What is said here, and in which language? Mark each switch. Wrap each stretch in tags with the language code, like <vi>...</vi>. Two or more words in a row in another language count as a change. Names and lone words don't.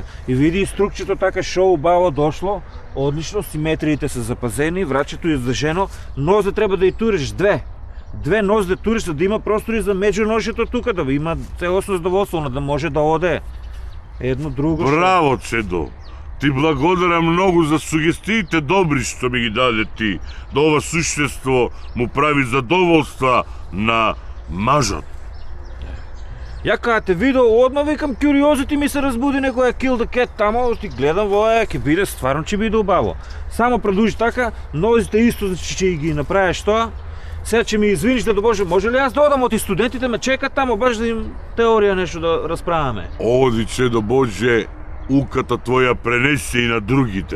<mk>И види струкчето така шо убаво дошло, одлично, симетриите се запазени, врачето издържено, нозе треба да и туриш две нозе да туриш, за да има простори за меѓуношето тука, да има целосно задоволство, да може да оде едно друго. Браво, Чедо! Ти благодарам многу за сугестиите добри што ми ги даде ти. Да ова суштество му прави задоволства на мажот. Ја кога те видел, одма викам куриозити ми се разбуди некоја</mk> <en>kill the cat</en> <mk>тамо, ти гледам воја, ќе биде, стварно ќе биде убаво. Само продолжи така, нозите исто ќе ги направиш тоа. Сега ќе ми извиниш, Дедо Боже, може ли јас да одам, оти студентите ме чекат тамо, баш да им теорија нешто да расправаме? Оди, Чедо Боже, уката твоја пренесе и на другите.</mk>